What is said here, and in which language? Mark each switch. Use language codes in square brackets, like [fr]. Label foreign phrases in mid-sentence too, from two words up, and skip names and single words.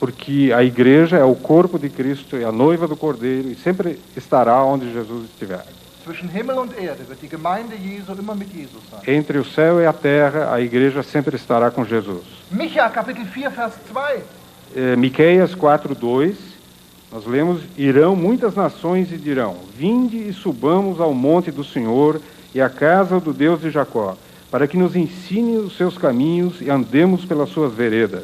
[pt] Porque a igreja é o corpo de Cristo e a noiva do Cordeiro e sempre estará onde Jesus estiver. [de] Zwischen Himmel und Erde wird die Gemeinde Jesu immer mit Jesus sein. [pt] Entre o céu e a terra, a igreja sempre estará com Jesus. [de] Micha, Kapitel 4, Vers 2. [pt] Miqueias 4:2, nós lemos: irão muitas nações e dirão: vinde e subamos ao monte do Senhor e à casa do Deus de Jacó, para que nos ensine os seus caminhos e andemos pelas suas veredas.